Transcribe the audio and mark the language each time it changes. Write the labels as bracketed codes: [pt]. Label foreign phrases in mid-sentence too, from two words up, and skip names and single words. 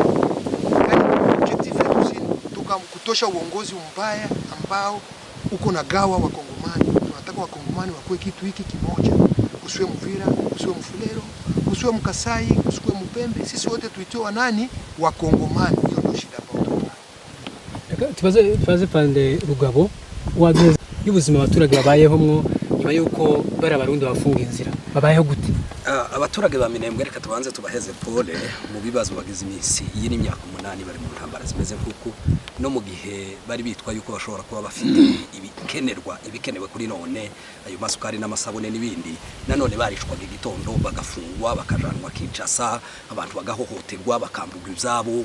[sw] Yaani objective yetu kutosha uongozi mbaya ambao uko na gawa Wakongomani. Tunataka Wakongomani wakuwe kitu hiki kimoja. Usiwe Mvira, usiwe Mfulero, usiwe Mkasai, usiwe Mpembe, sisi wote tuitiwa nani? Wakongomani. Hiyo ndio shida hapo. [rw] Tubaze pande Rugabo wageze y'ubuzima abaturage babayeho mwo nyuma yuko bari abarundi bafunga inzira babayeho gute? Abaturage ba Minembwe reka tubanze tubaheze pole mu bibazo bagize iminsi. Iyi ni imyaka 8 bari mu ntambara zimeze nk'uko no mu gihe bari bitwa yuko bashobora kuba bafite ibikenewe kuri none, ayo masukari n'amasabune n'ibindi, nanone barishwaga igitondo bagafungwa bakajanwa Kinshasa, abantu bagahohoterwa bakamburwa ibyabo.